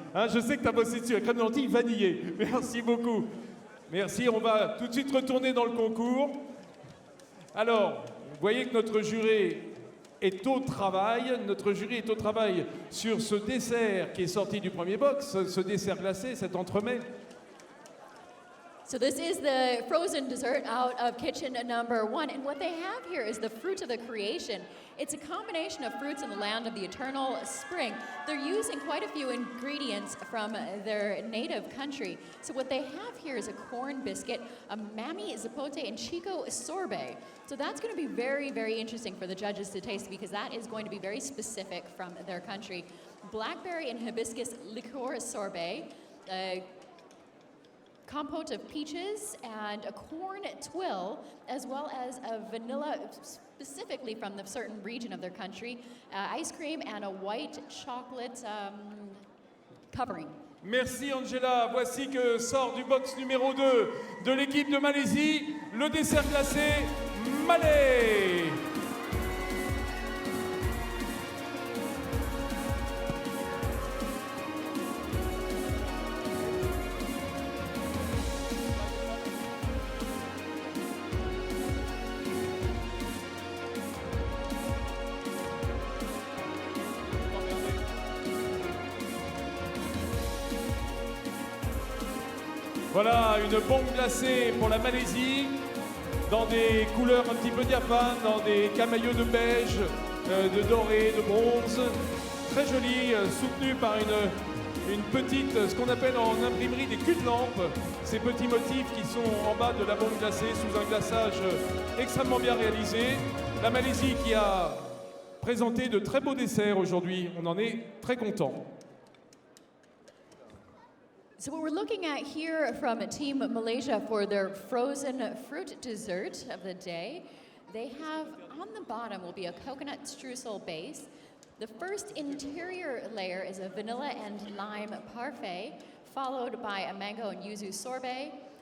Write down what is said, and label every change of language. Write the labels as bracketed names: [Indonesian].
[French] Hein, je sais que tu as bossé dessus, la crème de lentilles vanillée. Merci beaucoup. Merci, on va tout de suite retourner dans le concours. Alors, vous voyez que notre jury est au travail. Notre jury est au travail sur ce dessert qui est sorti du premier box, ce dessert glacé, cet entremets. [English] So this is the frozen dessert out of kitchen number 1. And what they have here is the fruit of the creation. It's a combination of fruits in the land of the eternal spring. They're using quite a few ingredients from their native country. So what they have here is a corn biscuit, a mamey zapote, and chico sorbet. So that's going to be very, very interesting for the judges to taste because that is going to be very specific from their country. Blackberry and hibiscus liqueur sorbet, compote of peaches and a corn twill, as well as a vanilla, specifically from the certain region of their country, ice cream and a white chocolate covering. [French] Merci Angela. Voici que sort du box numéro 2 de l'équipe de Malaisie, le dessert glacé Malais. Voilà, une bombe glacée pour la Malaisie, dans des couleurs un petit peu diaphanes, dans des camaillots de beige, de doré, de bronze. Très joli, soutenu par une petite, ce qu'on appelle en imprimerie des culs-de-lampe. Ces petits motifs qui sont en bas de la bombe glacée sous un glaçage extrêmement bien réalisé. La Malaisie qui a présenté de très beaux desserts aujourd'hui. On en est très content. [English] So what we're looking at here from Team Malaysia for their frozen fruit dessert of the day, they have on the bottom will be a coconut streusel base. The first interior layer is a vanilla and lime parfait, followed by a mango and yuzu sorbet.